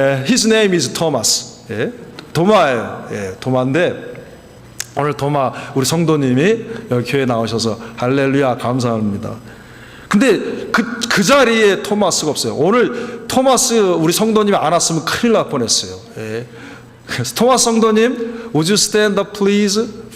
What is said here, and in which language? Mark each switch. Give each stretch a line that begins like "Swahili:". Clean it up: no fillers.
English: His name is Thomas.
Korean: 도마예요. 도마인데 오늘 도마 우리 성도님이 여기 교회 나오셔서 할렐루야 감사합니다. 근데 그 자리에 토마스가 없어요. 오늘 토마스 우리 성도님이 안 왔으면 큰일 날 뻔했어요. 예. 그래서 토마스 성도님,
English: would you stand up please?